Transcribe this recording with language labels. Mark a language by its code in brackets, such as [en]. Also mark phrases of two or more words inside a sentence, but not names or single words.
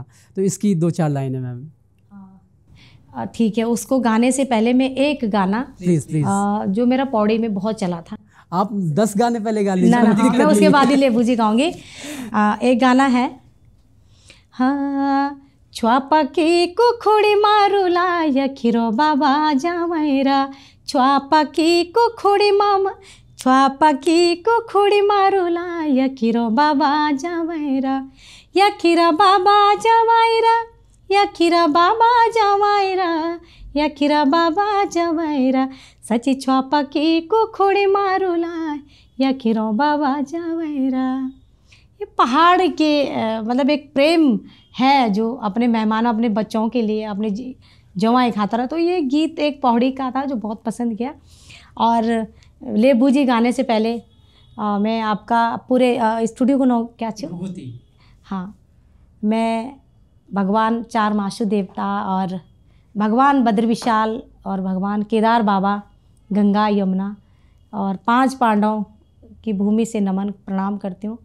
[hi] तो इसकी 2-4 लाइनें मैम। ठीक है, उसको गाने से पहले मैं एक गाना प्लीज़ जो मेरा पौड़ी में बहुत चला था, आप 10 गाने पहले गा लीजिए। मैं उसके बाद ही ले भूजी गाऊंगी। एक गाना है, हाँ [gbm] छुआपा की कुखुड़ी मारूला यखिरो बाबा जावैरा, छुआपा की कुखुड़ी मारूला यखिरो बाबा जावैरा, यखिरा बाबा जावैरा, यखिरा बाबा जावैरा, यखिरा बाबा जावैरा, सची छुआपा की कुखुड़ी मारूला यखिरो बाबा जावैरा। [hi] ये पहाड़ के मतलब एक प्रेम है जो अपने मेहमानों, अपने बच्चों के लिए, अपने जवाई खाता रहा। तो ये गीत एक पौड़ी का था जो बहुत पसंद किया। और ले बूजी गाने से पहले मैं आपका पूरे स्टूडियो को नो क्या छो हाँ, मैं भगवान चार मासु देवता और भगवान बद्र विशाल और भगवान केदार बाबा, गंगा यमुना और 5 पांडवों की भूमि से नमन प्रणाम करती हूँ।